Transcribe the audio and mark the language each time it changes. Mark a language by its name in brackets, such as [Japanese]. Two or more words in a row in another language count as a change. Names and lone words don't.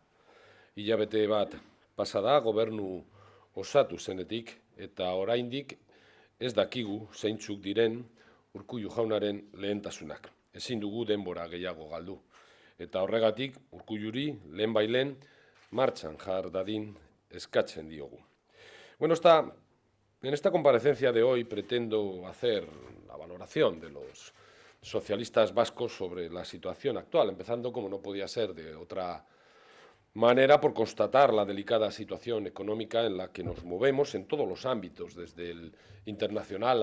[Basque] Hilabete bat pasa da gobernu osatu zenetik eta oraindik ez dakigu zeintzuk diren Urkullu jaunaren lehentasunak. Ezin dugu denbora gehiago galdu. Eta horregatik Urkulluri lehenbailen martxan jar dadin eskatzen diogu. Bueno, [Spanish] en esta comparecencia de hoy pretendo hacer la valoración de los socialistas vascos sobre la situación actual, empezando, como no podía ser de otra manera, por constatar la delicada situación económica en la que nos movemos en todos los ámbitos, desde el internacional